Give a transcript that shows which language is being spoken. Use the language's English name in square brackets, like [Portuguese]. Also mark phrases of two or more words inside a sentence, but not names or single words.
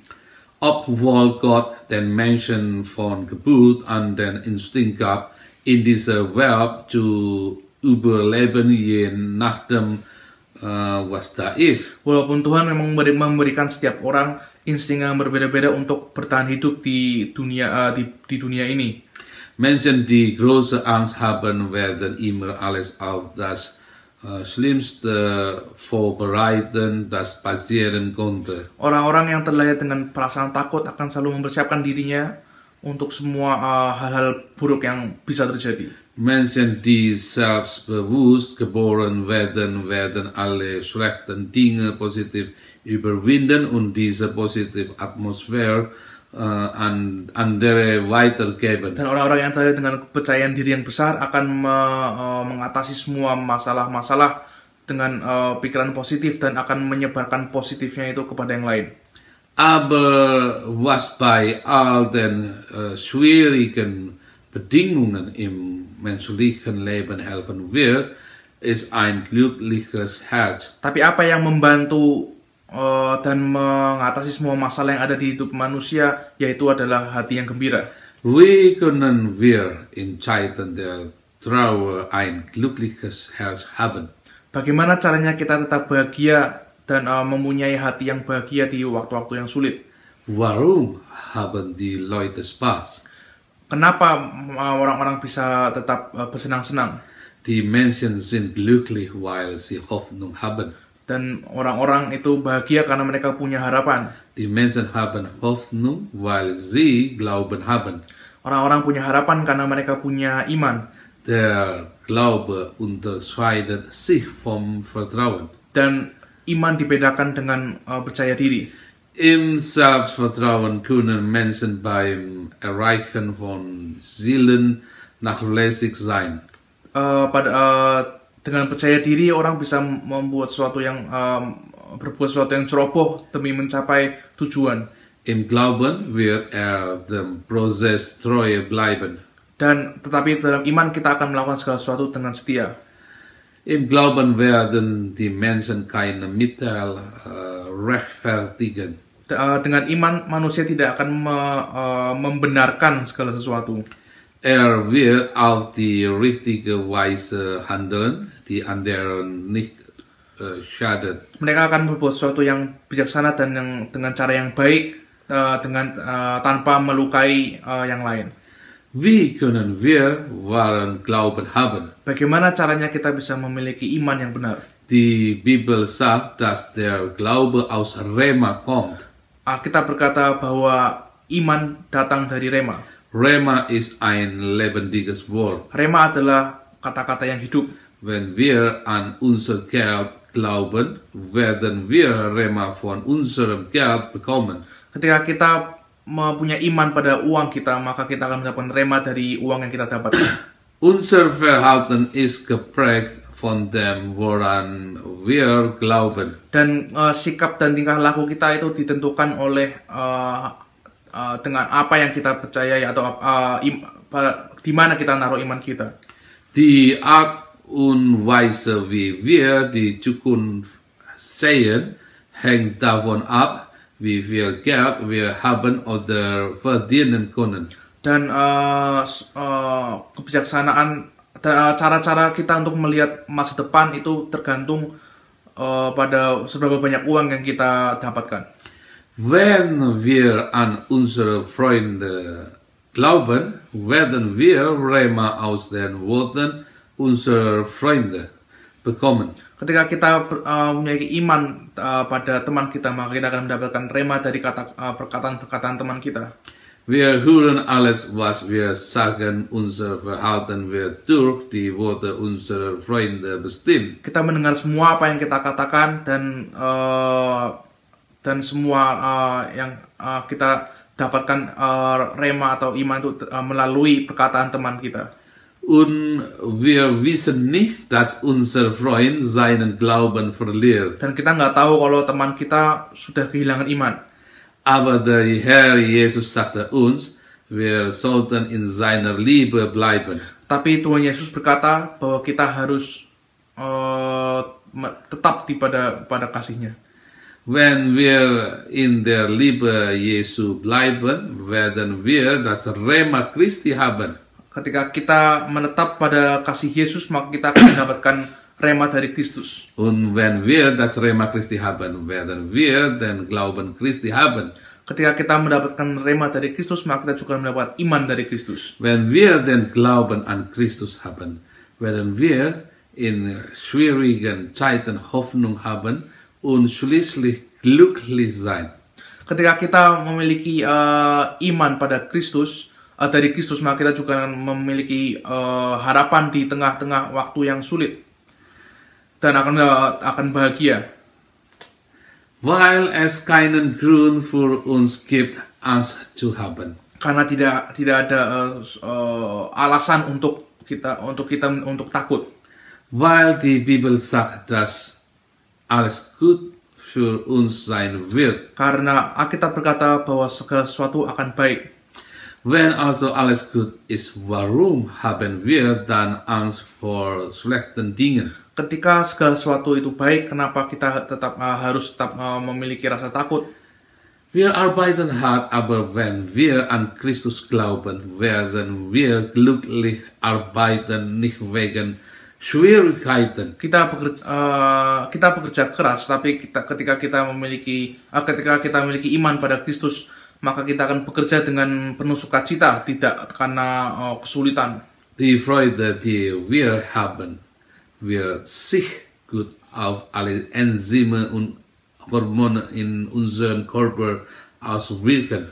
[German] Obwohl Gott den Menschen von Geburt an den Instinkt gab, in dieser Welt zu überleben, je nachdem was da ist. [Indonesian] Walaupun Tuhan memang memberikan setiap orang insting yang berbeda-beda untuk bertahan hidup di dunia ini. [German] Menschen, die große Angst haben, werden immer alles auf das Schlimmste vorbereiten, das passieren konnte. [Indonesian] Orang-orang yang terlahir dengan perasaan takut akan selalu mempersiapkan dirinya untuk semua hal-hal buruk yang bisa terjadi. [German] Mensen die zelfbewust geboren werden alle schlechten Dinge positiv überwinden und diese positive Atmosphäre an andere weitergeben. [Indonesian] Dan orang-orang yang terlahir dengan kepercayaan diri yang besar akan mengatasi semua masalah-masalah dengan pikiran positif dan akan menyebarkan positifnya itu kepada yang lain. [German] Aber was bei all den schwierigen Bedingungen im menschlichen Leben helfen wird, ist ein glückliches Herz. [Indonesian] Tapi apa yang membantu dan mengatasi semua masalah yang ada di hidup manusia, yaitu adalah hati yang gembira. [German] Wie können wir in Zeiten der Trauer ein glückliches Herz haben? [Indonesian] Bagaimana caranya kita tetap bahagia dan mempunyai hati yang bahagia di waktu-waktu yang sulit? [German] Warum haben die Leute Spaß? [Indonesian] Kenapa orang-orang bisa tetap bersenang-senang? [German] Die Menschen sind glücklich, weil sie Hoffnung haben. [Indonesian] Dan orang-orang itu bahagia karena mereka punya harapan. [German] Die Menschen haben Hoffnung, weil sie Glauben haben. [Indonesian] Orang-orang punya harapan karena mereka punya iman. [German] Der Glaube unterscheidet sich vom Vertrauen. [Indonesian] Dan iman dibedakan dengan percaya diri. [German] Im Selbstvertrauen können Menschen beim Erreichen von Zielen nachlässig sein. [Indonesian] Dengan percaya diri orang bisa membuat sesuatu yang berbuat sesuatu yang ceroboh demi mencapai tujuan. [German] Im Glauben wird dem Prozess treu bleiben. [Indonesian] Dan tetapi dalam iman kita akan melakukan segala sesuatu dengan setia. [German] Im Glauben werden die Menschen keine Mittel rechtfertigen. [Indonesian] Dengan iman manusia tidak akan membenarkan segala sesuatu. [German] Wird auf die richtige Weise handeln, die anderen nicht schadet. [Indonesian] Mereka akan berbuat sesuatu yang bijaksana dan yang dengan cara yang baik, tanpa melukai yang lain. [German] Wie können wir wahren Glauben haben? [Indonesian] Bagaimana caranya kita bisa memiliki iman yang benar? [German] Die Bibel sagt, dass der Glaube aus Rema kommt. [Indonesian] Kita berkata bahwa iman datang dari Rema. [German] Rema ist ein lebendiges Wort. [Indonesian] Rema adalah kata-kata yang hidup. [German] Wenn wir an unser Geld glauben, werden wir Rema von unserem Geld bekommen. [Indonesian] Ketika kita mempunyai iman pada uang kita, maka kita akan mendapatkan Rema dari uang yang kita dapatkan. [German] Unser Verhalten ist geprägt von dem, woran wir glauben. [Indonesian] Dan sikap dan tingkah laku kita itu ditentukan oleh dengan apa yang kita percayai atau di mana kita naruh iman kita. [German] Die Art und Weise, wie wir die Zukunft sehen, hängt davon ab, wie viel Geld wir haben oder verdienen können. [Indonesian] Dan kebijaksanaan, cara-cara kita untuk melihat masa depan itu tergantung pada seberapa banyak uang yang kita dapatkan. [German] Wenn wir an unsere Freunde glauben, werden wir Rema aus den Worten unserer Freunde bekommen. [Indonesian] Ketika kita memiliki iman pada teman kita, maka kita akan mendapatkan Rema dari perkataan-perkataan teman kita. [German] Wir hören alles, was wir sagen, unser Verhalten wird durch die Worte unserer Freunde bestimmt. [Indonesian] Kita mendengar semua apa yang kita katakan dan semua yang kita dapatkan Rema atau iman itu melalui perkataan teman kita. [German] Und wir wissen nicht, dass unser Freund seinen Glauben verliert. [Indonesian] Dan kita nggak tahu kalau teman kita sudah kehilangan iman. [German] Aber der Herr Jesus sagte uns, wir sollten in seiner Liebe bleiben. [Indonesian] Tapi Tuhan Yesus berkata bahwa kita harus tetap pada kasih-Nya. [German] Wenn wir in der Liebe Jesu bleiben, werden wir das Rema Christi haben. [Indonesian] Ketika kita menetap pada kasih Yesus, maka kita akan mendapatkan Rema dari Kristus. [German] Und wenn wir das Rema Christi haben, werden wir den Glauben Christi haben. [Indonesian] Ketika kita mendapatkan Rema dari Kristus, maka kita juga mendapat iman dari Kristus. [German] Wenn wir den Glauben an Christus haben, werden wir in schwierigen Zeiten Hoffnung haben und schließlich glücklich sein. [Indonesian] Ketika kita memiliki iman pada Kristus, dari Kristus, maka kita juga akan memiliki harapan di tengah-tengah waktu yang sulit dan akan bahagia. [German] Weil es keinen Grund für uns gibt, Angst zu haben. [Indonesian] Karena tidak ada alasan untuk takut. [German] Weil die Bibel sagt, dass alles gut für uns sein wird. [Indonesian] Karena Alkitab berkata bahwa segala sesuatu akan baik. [German] Wenn also alles gut ist, warum haben wir dann Angst vor schlechten Dingen? [Indonesian] Ketika segala sesuatu itu baik, kenapa kita harus tetap memiliki rasa takut? [German] Wir arbeiten hart, aber wenn wir an Christus glauben, werden wir glücklich arbeiten, nicht wegen Schwierigkeiten. [Indonesian] Kita bekerja keras, tapi ketika kita memiliki iman pada Kristus, maka kita akan bekerja dengan penuh sukacita, tidak karena kesulitan. [German] Die Freude, die wir haben, wird sich gut auf alle Enzyme und Hormone in unserem Körper auswirken.